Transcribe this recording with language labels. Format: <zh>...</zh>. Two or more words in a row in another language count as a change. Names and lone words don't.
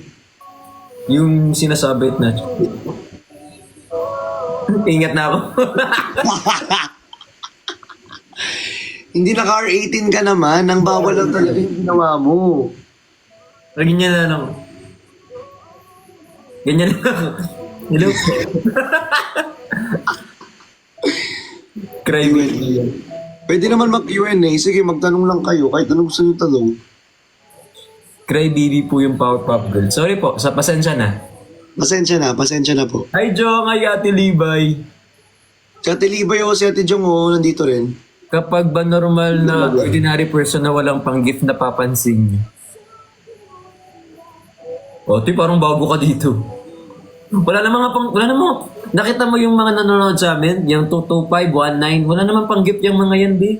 <tl>Yung sinasabi na... Ingat na ako. Hindi naka R18 ka naman, nang bawal lang talaga yung ginawa mo. Ganyan na lang. Ganyan lang. Hello?</tl> <en>Cry baby.</en> <tl>Pwede naman mag-Q&A. Sige, magtanong lang kayo. Kahit anong gusto nyo tanong.</tl> <en>Cry baby</en> <tl>po yung Powerpuff Girl. Sorry po, sa pasensya na. Pasensya na po. Hi Jong, hi Ate Libay. Si Ate Libay o si Ate Jong nandito rin. Kapag ba normal na</tl> <en>ordinary person</en> <tl>na walang pang-gift na papansin niyo? O, parang bago ka dito. Wala namang, nakita mo yung mga nanonood sa amin, yung 225, 19, wala namang pang-gift yung mga yan, di.</tl>